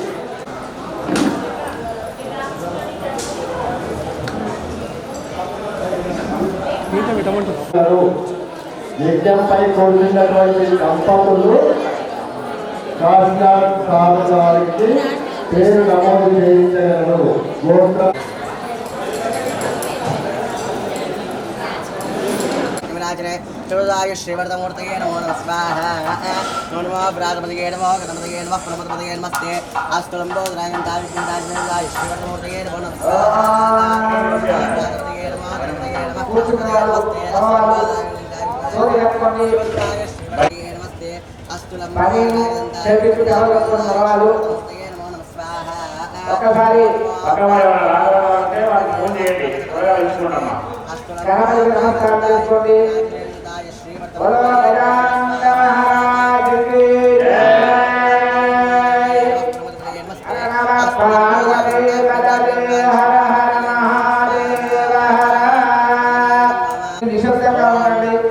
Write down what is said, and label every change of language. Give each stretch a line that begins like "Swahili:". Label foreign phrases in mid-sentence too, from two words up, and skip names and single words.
Telugu: యజ్ఞంపై కూర్చున్నటువంటి దంపతులు శాస్త్రాల సాధనానికి పేరు నమోదు చేయించగలరు.
Sanskrit: सर्वदा गोविंदाय श्रीवर्धमूर्तये नमो नमः स्वाहा नमो ब्राह्मणपतये नमो गणपतये नमः प्रणपतये नमस्ते अस्तु लंबोदराय दाय श्रीवर्धमूर्तये नमो नमः स्वाहा ब्राह्मणपतये नमो गणपतये नमः प्रणपतये नमस्ते नमस्ते अस्तु लंबोदराय नमो नमः स्वाहा
Telugu: ఒక్కసారి పక్కవారి రావాలంటే వాళ్ళకి ఫోన్ చేయండి త్వరగా తెలుసుకుంటామా గణపతికి నమస్కారం చేసుకోండి బలో గజానన మహారాజుకి జై
Sanskrit: నమః పార్వతీ పతయే హర హర మహాదేవ హర
Telugu: నిశ్శబ్దంగా ఉండండి